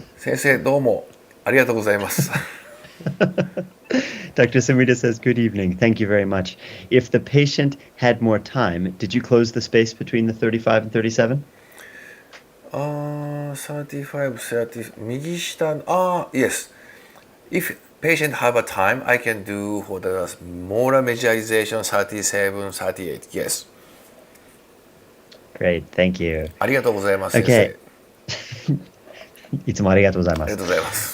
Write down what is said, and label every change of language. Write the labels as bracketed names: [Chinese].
[Japanese] 先生どうもありがとうございます。 [English] Dr. Sumida says, good evening. Thank you very much. If the patient had more time, did you close the space between the 35 and 37? [Japanese] 35, 30, 右下、yes. [English] If patient have a time, I can do for the molar measurization 37, 38, yes. Great, thank you. [Japanese] ありがとうございます。 [English] Okay. [Japanese] いつもありがとうございます。ありがとうございます。